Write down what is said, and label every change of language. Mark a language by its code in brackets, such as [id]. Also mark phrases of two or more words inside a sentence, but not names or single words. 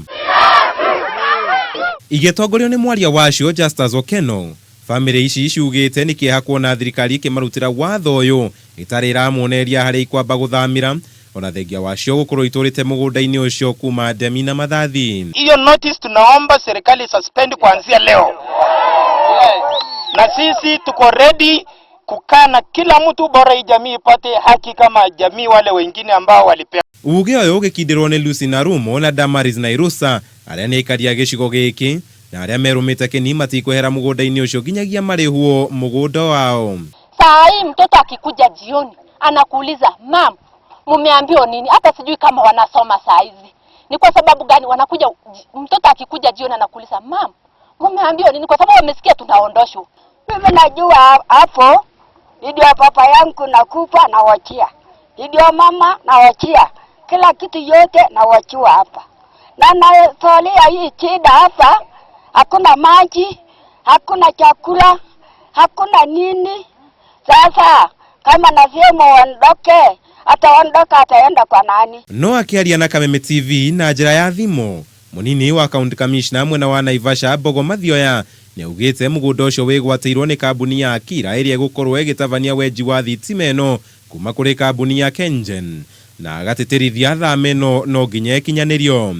[ki] Igĩtongorio nĩ mwaria wacio Justus Okeno, bamĩrĩ ici ciugĩte nĩ kĩeha kuona thirikari ĩkĩmarutĩra watho ũyũ ĩtarĩ ĩramoneria harĩ ikwamba gũthamĩra ona thengia wacio gũkorwo itũrĩte mũgũnda-inĩ ũcio kuma ndemi na mathathi. [sw] Hiyo notice tunaomba serikali suspend kuanzia leo. Na sisi tuko ready kukaa na kila mtu, bora jamii ipate haki kama jamii wale wengine ambao walipewa. [ki] Uge ũyũ ũgĩkindirwo nĩ Lucy Narumo na Damaris na Irusa arĩa nĩ aikaria gĩcigo gĩkĩ na arĩa merũmĩte kĩni matikwehera mũgũnda-inĩ ũcio nginyagia marĩhuo mũgũnda wao. [sw] Saa hii mtoto akikuja jioni anakuuliza, "Mam, mumeambiwa nini?" Hata sijui kama wanasoma saa hizi. Ni kwa sababu gani wanakuja? Mtoto akikuja jioni anakuuliza, "Mam, mumeambiwa nini?" Kwa sababu wamesikia tunaondoshwa. Mimi najua hapo ndio papa yangu nakufa na wachia. Ndio mama na wachia. Kila kitu yote na wachua hapa. Na nasolia hii shida hapa, hakuna maji, hakuna chakula, hakuna nini. Sasa kama nasema waondoke, ataondoka ataenda kwa nani? [ki] No akiaria na Kameme TV na njĩra ya thimo, munini wa [en] county commissioner [ki] mwena wa Naivasha Bogo Mathioya nĩ augĩte mũgũnda ũcio wĩgwatĩirwo nĩ kambuni ya Kira ĩrĩa gũkorwo ĩgĩtavania wenji wa thitima ĩno kuma kũrĩ kambuni ya Kenjen na agatĩtĩrithia thama ĩno no nginya ĩkinyanĩrio.